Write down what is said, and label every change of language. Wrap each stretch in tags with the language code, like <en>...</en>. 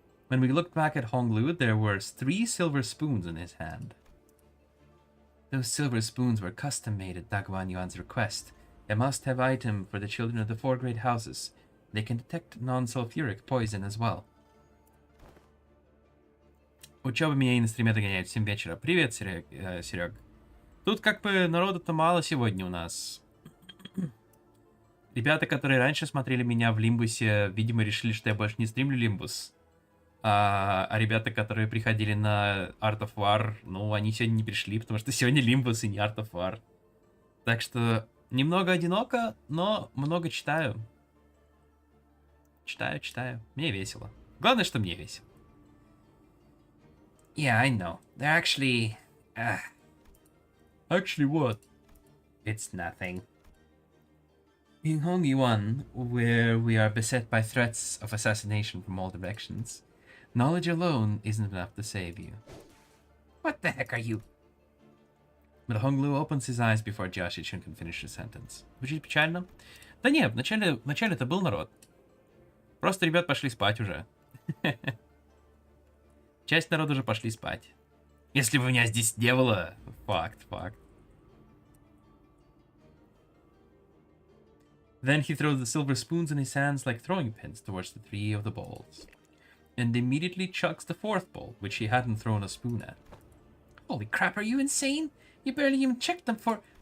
<en>When we looked back at Honglu, there were 3 silver spoons in his hand. Those silver spoons were custom made at Dagwan Yuan's request. A must-have item for the children of the 4 great houses. They can detect non-sulfuric poison as well.</en> <ru>Учеба меня и на стриме догоняет. Всем вечера. Привет, Серег. Тут как бы народу-то мало сегодня у нас. Ребята, которые раньше смотрели меня в Лимбусе, видимо, решили, что я больше не стримлю Лимбус. А ребята, которые приходили на Art of War, ну, они сегодня не пришли, потому что сегодня Лимбус и не Art of War. Так что немного одиноко, но много читаю. Читаю. Мне весело. Главное, что мне весело.</ru> <en>Yeah, I know. They're actually... Actually what? It's nothing. In Hongyuan, where we are beset by threats of assassination from all directions, knowledge alone isn't enough to save you. What the heck are you? But Honglu opens his eyes before Jiashi-chun can finish the sentence.</en> <ru>Звучит печально? Да не, вначале-то был народ. Просто ребят пошли спать уже. Часть народа уже пошли спать. Если бы меня здесь не было... Факт.</ru> <en>Then he throws the silver spoons in his hands like throwing pins towards the 3 of the balls. And immediately chucks the 4th ball, which he hadn't thrown a spoon at. Holy crap, are you insane? You barely even checked them for...</en>